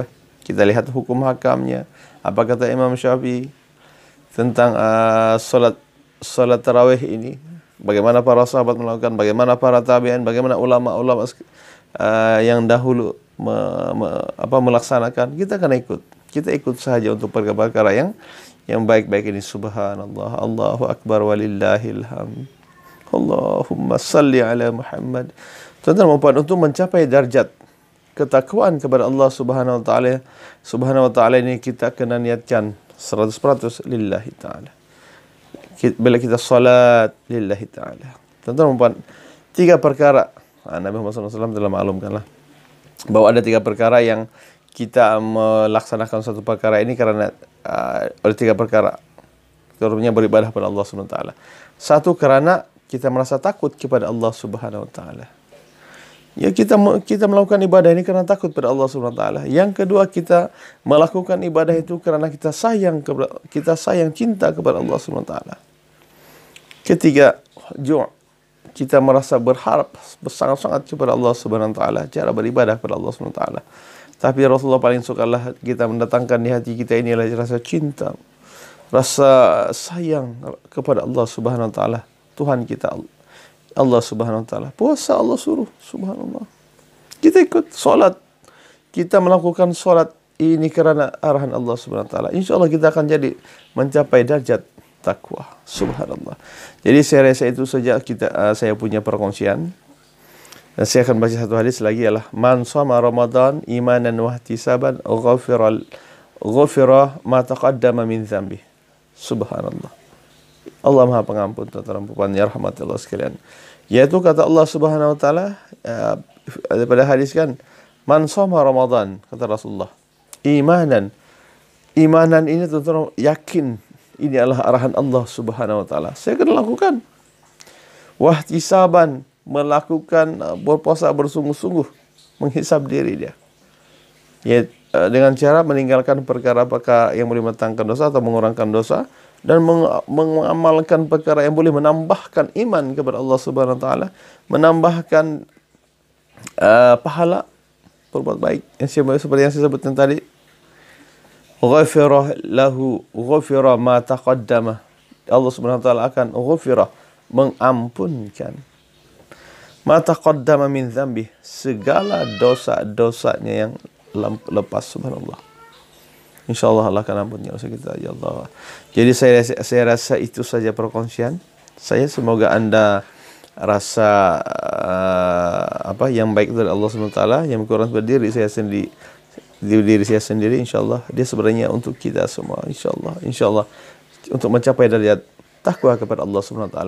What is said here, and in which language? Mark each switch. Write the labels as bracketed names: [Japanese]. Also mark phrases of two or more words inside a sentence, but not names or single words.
[Malay] Kita lihat hukum hakamnya. Apa kata Imam Syafi'i tentang salat tarawih ini? Bagaimana para sahabat melakukan, bagaimana para tabi'in, bagaimana ulama-ulama yang dahulu melaksanakan. Kita akan ikut sahaja untuk perkara yang baik-baik ini. [Arabic] سبحان الله، الله أكبر ولله الحمد. اللهم صل على محمد. [Malay] Tuan-tuan dan puan, untuk mencapai darjat ketakwaan kepada [Arabic] الله سبحانه وتعالى [Malay] ini, kita kena niatkan 100% [Arabic] لله تعالى. [Malay] Bila kita salat [Arabic] لله تعالى, [Malay] tuan-tuan dan puan, 3 perkara Nabi Muhammad SAW telah maklumkanlah bahwa ada 3 perkara yang kita melaksanakan satu perkara ini karena oleh 3 perkara. Keduanya beribadah kepada [Arabic] الله سبحانه وتعالى. [Malay] 1, karena kita merasa takut kepada [Arabic] الله سبحانه وتعالى. [Malay] Ya, kita melakukan ibadah ini karena takut kepada [Arabic] الله سبحانه وتعالى. [Malay] Yang kedua, kita melakukan ibadah itu karena kita sayang cinta kepada [Arabic] الله سبحانه وتعالى. [Malay] Ketiga, kita merasa berharap sangat-sangat kepada [Arabic] الله سبحانه وتعالى, [Malay] cara beribadah kepada [Arabic] الله سبحانه وتعالى. [Malay] Tapi Rasulullah paling sukalah kita mendatangkan di hati kita ini adalah rasa cinta, rasa sayang kepada [Arabic] الله سبحانه وتعالى, [Malay] Tuhan kita [Arabic] الله سبحانه وتعالى. [Malay] Puasa Allah suruh, subhanallah. Kita ikut solat, kita melakukan solat ini kerana arahan [Arabic] الله سبحانه وتعالى. [Malay] Insyaallah kita akan jadi mencapai derajat takwa. Subhanallah. Jadi saya rasa itu saja saya punya perkongsian. Dan saya akan baca satu hadis lagi ialah [Arabic] من صام رمضان إيمانا واحتسابا غفر ما تقدم من ذنبي. [Malay] Subhanallah. Allah Maha Pengampun, tuan-tuan puan [Arabic] يا رحمة الله [Malay] sekalian. Yaitu kata [Arabic] الله سبحانه وتعالى [Malay] pada hadis kan, [Arabic] من صام رمضان, [Malay] kata Rasulullah, imanan ini tuan-tuan yakin ini adalah arahan Allah Subhanahu wa taala. Saya akan lakukan. Wahtisaban, melakukan berpuasa bersungguh-sungguh, menghisab diri dia. Ya, dengan cara meninggalkan perkara-perkara yang boleh mendatangkan dosa atau mengurangkan dosa dan mengamalkan perkara yang boleh menambahkan iman kepada [Arabic] الله سبحانه وتعالى, [Malay] menambahkan pahala berbuat baik yang seperti yang saya sebutkan tadi. [Arabic] غفر ما تقدم. الله سبحانه وتعالى [Malay] akan mengampunkan [Arabic] ما تقدم من ذنبي, [Malay] segala dosa-dosanya yang lepas, subhanallah. Insyaallah Allah akan ampuni dosa kita ya Allah. Jadi saya rasa itu saja perkongsian saya. Semoga anda rasa yang baik dari [Arabic] الله سبحانه وتعالى, [Malay] yang kurang pada diri saya sendiri, insyaallah dia sebenarnya untuk kita semua, insyaallah untuk mencapai derajat takwa kepada [Arabic] الله سبحانه وتعالى.